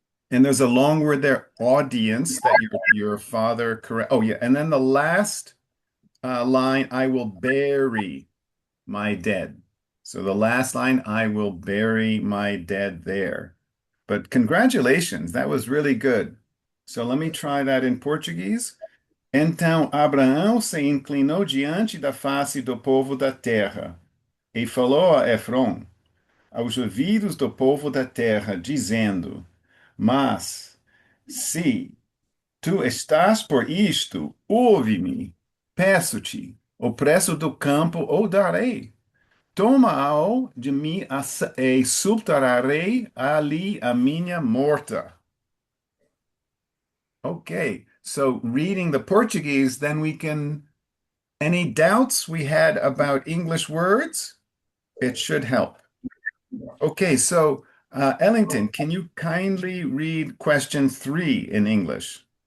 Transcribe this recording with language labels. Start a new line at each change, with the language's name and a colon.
English: And there's a long word there, audience, that your father correct. Oh yeah, and then the last line, I will bury my dead. So the last line, I will bury my dead there. But congratulations, that was really good. So let me try that in Portuguese.
Portuguese: Então Abraão se inclinou diante da face do povo da terra e falou a Efron, aos ouvidos do povo da terra, dizendo: Mas se tu estás por isto, ouve-me, peço-te, o preço do campo o darei. Toma-o de mim e subtrarei ali a minha morta.
English: Okay, so reading the Portuguese, then we can, any doubts we had about English words, it should help. Okay, so Ellington, can you kindly read question 3 in English?